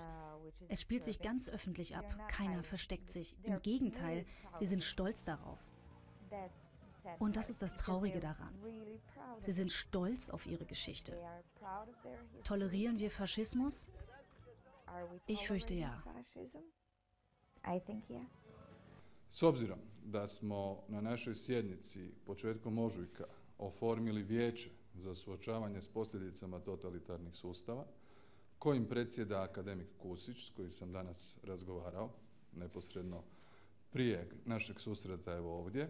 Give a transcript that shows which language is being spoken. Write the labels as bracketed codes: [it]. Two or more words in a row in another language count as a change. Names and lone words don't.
[de] Es spielt sich ganz öffentlich ab. Keiner versteckt sich. Im Gegenteil, sie sind stolz darauf. Und das ist das Traurige daran. Sie sind stolz auf ihre Geschichte. Tolerieren wir Faschismus? Ich fürchte ja. [hr] S obzirom da smo na našoj sjednici početkom ožujka oformili vijeće za suočavanje s posljedicama totalitarnih sustava, kojim predsjeda akademik Kusić, s kojim sam danas razgovarao neposredno prije našeg susreta evo ovdje.